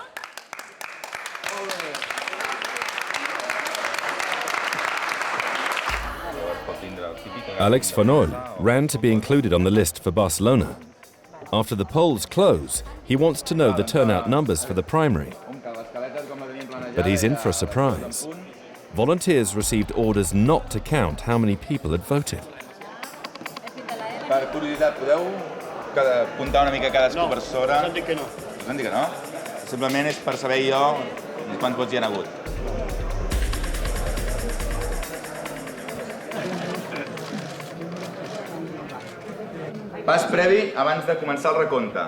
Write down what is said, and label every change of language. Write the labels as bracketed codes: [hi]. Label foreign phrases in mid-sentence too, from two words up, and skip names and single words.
[en] Alex Fonoll ran to be included on the list for Barcelona. After the polls close, he wants to know the turnout numbers for the primary. But he's in for a surprise. Volunteers received orders not to count how many people had voted. [ca] Per curiositat, podeu comptar una mica cadascú per sobre? No, dic que no. No dic que no? Simplement és per saber jo quants vots hi ha hagut. Pas previ abans de començar el recompte.